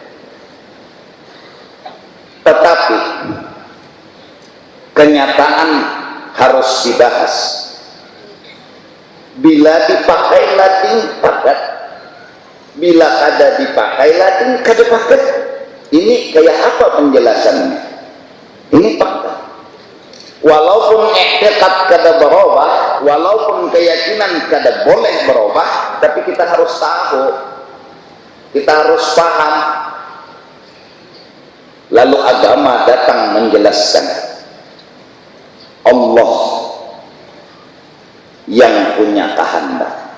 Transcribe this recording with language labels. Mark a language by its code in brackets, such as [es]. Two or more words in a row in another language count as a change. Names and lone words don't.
[id] Tetapi kenyataan harus dibahas. [bjn] Bila dipakai lading pagat, bila kada dipakai lading kada pagat. [id] Ini kayak apa penjelasannya? Ini fakta. Walaupun i'tiqad kada berubah, walaupun keyakinan kada boleh berubah, tapi kita harus tahu, kita harus paham. Lalu agama datang menjelaskan Allah yang punya kehendak.